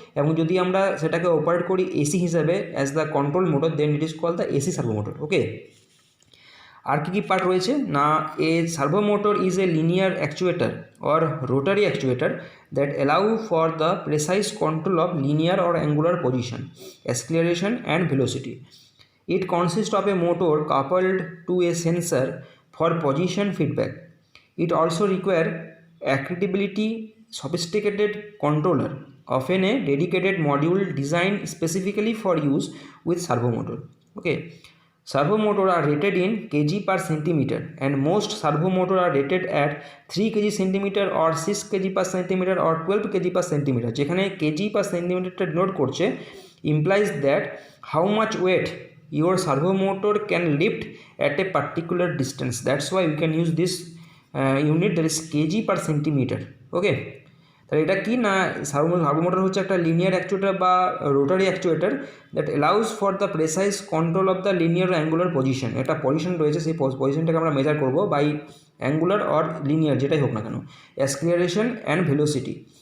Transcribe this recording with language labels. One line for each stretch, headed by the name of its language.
Bangla: এবং যদি আমরা সেটাকে অপারেট করি এসি হিসাবে
English: As the control motor, then it is called the AC servo motor. Okay,
Bangla: আর key part রয়েছে না,
English: A servo motor is a linear actuator or rotary actuator that allow for the precise control of linear or angular position, acceleration and velocity. It consists of a motor coupled to a sensor for position feedback. It also requires accountability sophisticated controller, often a dedicated module designed specifically for use with servo motor. Okay, servo motor are rated in kg per centimeter, and most servo motor are rated at 3 kg centimeter or 6 kg per centimeter or 12 kg per centimeter. যেখানে kg per centimeter denote করছে implies that how much weight your servo motor can lift at a particular distance. That's why we can use this unit, that is kg per centimeter.
Bangla: Okay, তাহলে এটা কি না, servo motor হচ্ছে একটা linear actuator বা rotary actuator
English: That allows for the precise control of the linear angular position.
Bangla: একটা position রয়েছে, সেই পজিশনটাকে আমরা মেজার করবো বাই অ্যাঙ্গুলার অর লিনিয়ার যেটাই হোক না কেন,
English: Acceleration and velocity.